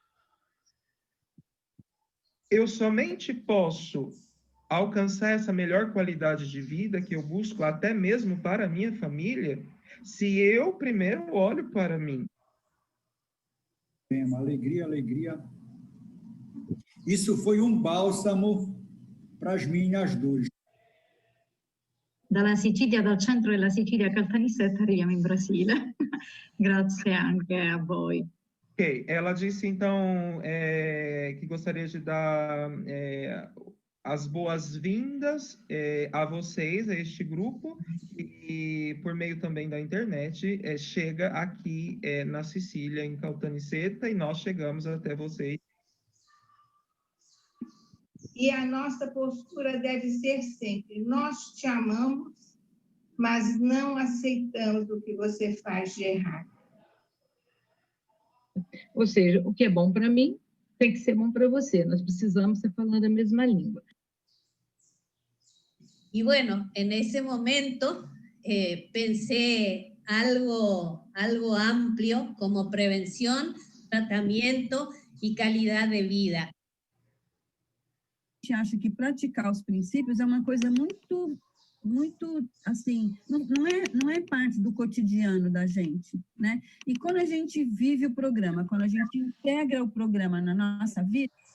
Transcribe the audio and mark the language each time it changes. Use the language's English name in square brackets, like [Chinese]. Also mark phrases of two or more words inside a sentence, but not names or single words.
[Portuguese] Eu somente posso alcançar essa melhor qualidade de vida que eu busco até mesmo para a minha família, se eu primeiro olho para mim. Alegria, alegria. Isso foi bálsamo para as minhas dores. [Italian] Dalla Sicilia, dal centro della Sicilia, Caltanissetta, arriviamo in Brasile. Grazie anche a voi. [Portuguese] Ok, ela disse então que gostaria de dar as boas-vindas a vocês, a este grupo, e por meio também da internet, chega aqui na Sicília, em Caltanissetta, e nós chegamos até vocês. E a nossa postura deve ser sempre: nós te amamos, mas não aceitamos o que você faz de errado. Ou seja, o que é bom para mim tem que ser bom para você. Nós precisamos estar falando a mesma língua. [Spanish] Y bueno, en ese momento pensé algo amplio como prevención, tratamiento y calidad de vida. [Portuguese] A gente acha que praticar os princípios é uma coisa muito assim, não é parte do cotidiano da gente, né? E quando a gente vive o programa, quando a gente integra o programa na nossa vida,